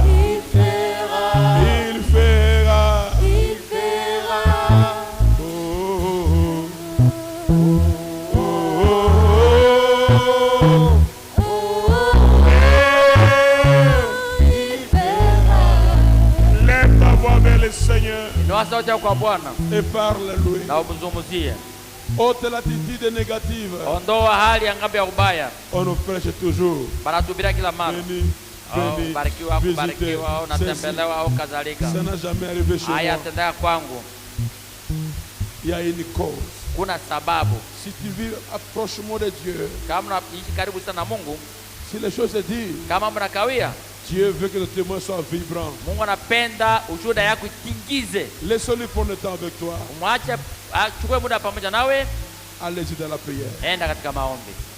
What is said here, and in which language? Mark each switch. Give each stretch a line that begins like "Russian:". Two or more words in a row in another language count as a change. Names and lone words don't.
French: Il fera. Oh, oh, oh, oh. Lève ta voix vers le Seigneur
Swahili: Inua sauti yako kwa Bwana
French: et parle-lui.
Swahili: na umzungumzie.
French: Ôte l'attitude négative.
Swahili: Ondoa hali ya ngambo ya ubaya.
French: On nous prêche toujours.
Swahili: Banatubiria kila mara.
French: Béni, béni,
Swahili: Barikiwa,
French: visitez.
Swahili: kubarikiwa au natembelewa au kadhalika.
French: Ça n'a jamais arrivé chez
Swahili: Haya
French: moi.
Swahili: tendeka kwangu.
French: Il y a une cause.
Swahili: Kuna sababu.
French: Si tu vis approchement de Dieu,
Swahili: Kama unaishi karibu sana na Mungu,
French: si les choses se disent,
Swahili: kama mnakawia,
French: Dieu veut que le témoin soit vibrant.
Swahili: Mungu anapenda ushuhuda yako itingize.
French: Laisse-le prendre le temps avec toi.
Swahili: Mwache achukue muda pamoja nawe,
French: Allez-y dans la prière.
Swahili: enda katika maombi.